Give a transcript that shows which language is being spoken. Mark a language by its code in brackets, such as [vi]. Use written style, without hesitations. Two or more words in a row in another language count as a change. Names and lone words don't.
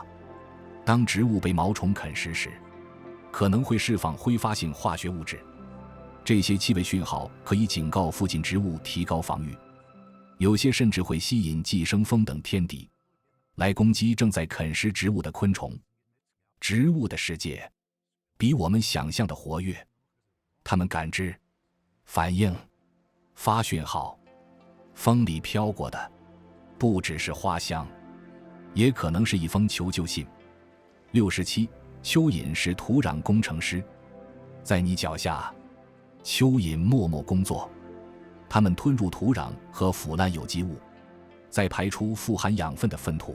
[zh] 當植物被毛蟲啃食時，可能会釋放揮發性化學物質，這些氣味訊號可以警告附近植物提高防禦，有些甚至會吸引寄生蜂等天敵來攻擊正在啃食植物的昆蟲。植物的世界比我們想象的活躍，它們感知、反應、發訊號。風裡飄過的不只是花香，也可能是一封求救信。67. 蚯蚓是土壤工程師。在你腳下，蚯蚓默默工作，它們吞入土壤和腐爛有機物，再排出富含養分的糞土。